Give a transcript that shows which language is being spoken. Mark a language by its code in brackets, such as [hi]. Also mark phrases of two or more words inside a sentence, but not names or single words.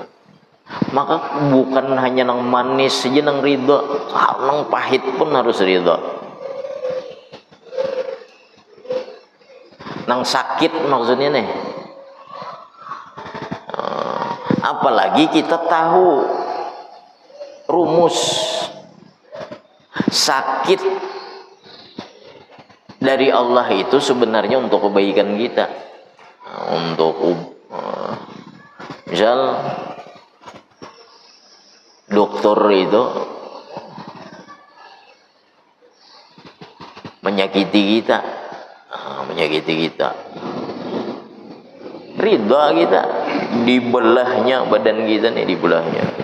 [bjn] Maka bukan hanya nang manis saja nang ridha, nang pahit pun harus ridha. Nang sakit maksudnya nih. [id] Apalagi kita tahu rumus sakit dari Allah itu sebenarnya untuk kebaikan kita. Untuk misal dokter itu menyakiti kita, ridha kita, dibelahnya badan kita nih, dibelahnya.